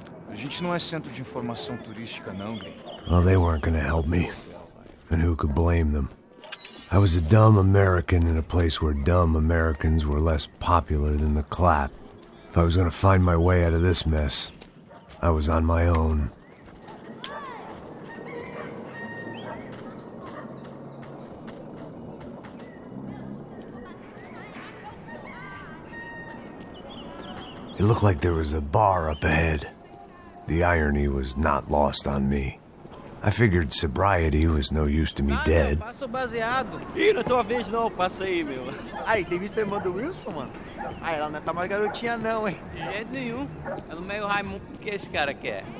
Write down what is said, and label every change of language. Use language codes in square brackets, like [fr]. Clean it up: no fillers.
[pt] A gente não é centro de informação turística, não, gringo. [en] Well, they weren't gonna help me. And who could blame them? I was a dumb American in a place where dumb Americans were less popular than the clap. If I was gonna find my way out of this mess, I was on my own. It looked like there was a bar up ahead. The irony was not lost on me. I figured sobriety was no use to me dead. [pt] Passa o baseado. Ih, não é tua vez não, passa aí, meu. Aí, tem visto a irmã do Wilson, mano? Ah, ela não tá mais garotinha não, hein? De jeito nenhum. É no meio Raimundo que esse cara quer.